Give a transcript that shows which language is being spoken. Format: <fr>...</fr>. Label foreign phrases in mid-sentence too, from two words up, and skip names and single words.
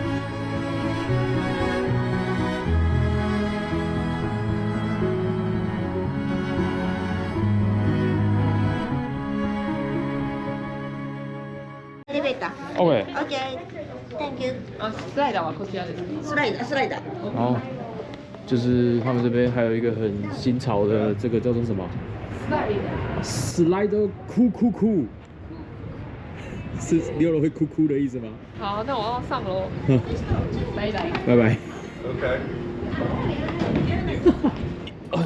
<en>OK， OK，Thank you。</en> <ja>スライダーはこちらです。スライダー，スライダー。</ja> <zh>然后就是他们这边还有一个很新潮的，这个叫做什么？Slider 哭哭哭，是溜了会哭哭的意思吗？好，那我要上喽。拜拜。拜拜。</zh> <en>OK。</en>